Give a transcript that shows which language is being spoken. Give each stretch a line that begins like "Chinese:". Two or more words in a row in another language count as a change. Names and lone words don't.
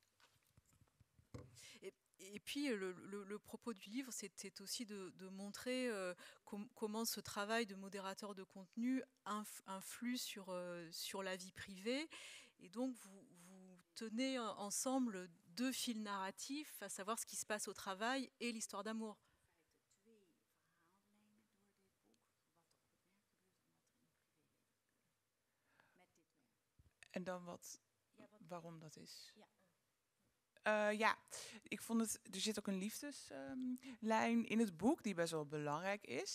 French: Et puis, le propos du livre, c'est aussi de montrer comment ce travail de modérateur de contenu influe sur la vie privée. Et donc, vous tenez ensemble deux fils narratifs, à savoir ce qui se passe au travail et l'histoire d'amour.
Dutch: En dan waarom dat is? Ja, ik vond het. Er zit ook een liefdeslijn in het boek die best wel belangrijk is.